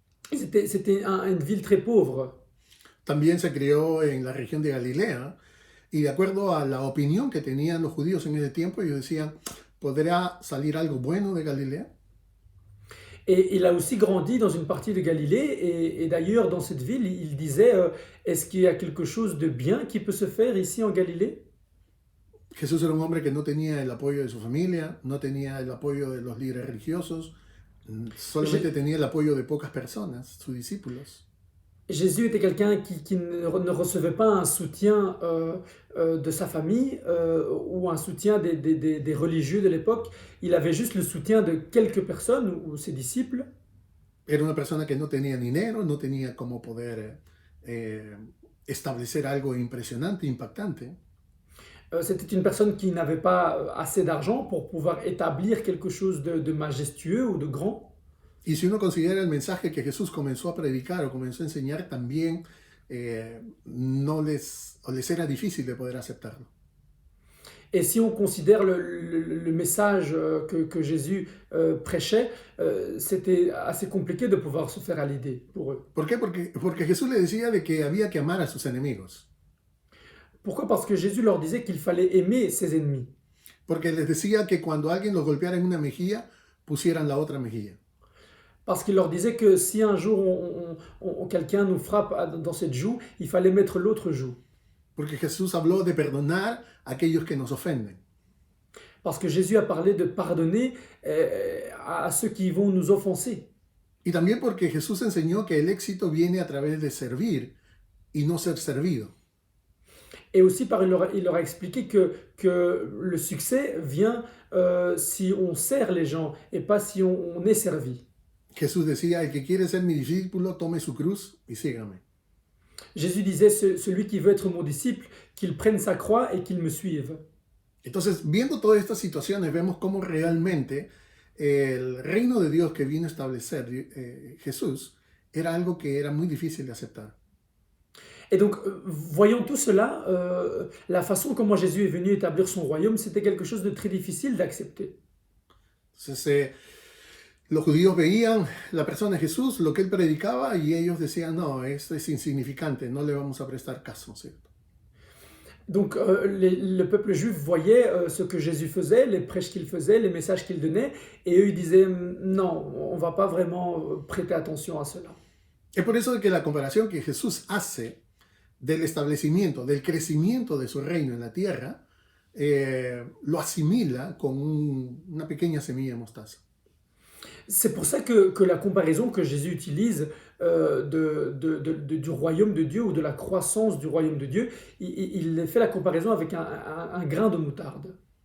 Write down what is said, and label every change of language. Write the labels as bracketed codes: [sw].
[fr] C'était une ville très pauvre. [es] También se crió en la región de Galilea y de acuerdo a la opinión que tenían los judíos en ese tiempo, ellos decían, ¿podrá salir algo bueno de Galilea? [fr] Et il a aussi grandi dans une partie de Galilée et d'ailleurs dans cette ville, il disait est-ce qu'il y a quelque chose de bien qui peut se faire ici en Galilée? [es] Jesús era un hombre que no tenía el apoyo de su familia, no tenía el apoyo de los líderes religiosos, solamente tenía el apoyo de pocas personas, sus discípulos. [fr] Jésus était quelqu'un qui ne recevait pas un soutien de sa famille ou un soutien des religieux de l'époque. Il avait juste le soutien de quelques personnes ou ses disciples. [es] Era una persona que no tenía dinero, no tenía cómo poder establecer algo impresionante, impactante. [fr] C'était une personne qui n'avait pas assez d'argent pour pouvoir établir quelque chose de majestueux ou de grand. [es] Y si uno considera el mensaje que Jesús comenzó a predicar o comenzó a enseñar, también les era difícil de poder aceptarlo. [fr] Et si on considère le message que Jésus prêchait, c'était assez compliqué de pouvoir se faire à l'idée pour eux. [es] ¿Por qué? Porque Jesús les decía de que había que amar a sus enemigos. [fr] Pourquoi? Parce que Jésus leur disait qu'il fallait aimer ses ennemis. [es] Porque les decía que cuando alguien los golpeara en una mejilla, pusieran la otra mejilla. [fr] Parce qu'il leur disait que si un jour quelqu'un nous frappe dans cette joue, il fallait mettre l'autre joue. [es] Porque Jesús habló de perdonar a aquellos que nos ofenden. [fr] Parce que Jésus a parlé de pardonner à ceux qui vont nous offenser. [es] Y también porque Jesús enseñó que el éxito viene a través de servir y no ser servido. [fr] Et aussi, il leur a expliqué que le succès vient si on sert les gens et pas si on est servi. [es] Jesús decía, el que quiere ser mi discípulo, tome su cruz y sígame. [fr] Jésus disait, celui qui veut être mon disciple, qu'il prenne sa croix et qu'il me suive. [es] Entonces, viendo todas estas situaciones, vemos cómo realmente el reino de Dios que vino a establecer Jesús era algo que era muy difícil de aceptar. [fr] Et donc, voyant tout cela, la façon comment Jésus est venu établir son royaume, c'était quelque chose de très difficile d'accepter. [es] Entonces, los judíos veían la persona de Jesús, lo que él predicaba, y ellos decían, no, esto es insignificante, no le vamos a prestar caso, ¿cierto? [fr] Donc, le peuple juif voyait ce que Jésus faisait, les prêches qu'il faisait, les messages qu'il donnait, et eux, ils disaient, non, on ne va pas vraiment prêter attention à cela. [es] Es por eso que la comparación que Jesús hace del establecimiento, del crecimiento de su reino en la tierra, lo asimila con una pequeña semilla de mostaza. [fr] C'est pour ça que la comparaison que Jésus utilise du royaume de Dieu ou de la croissance du royaume de Dieu, il fait la comparaison avec un grain de moutarde.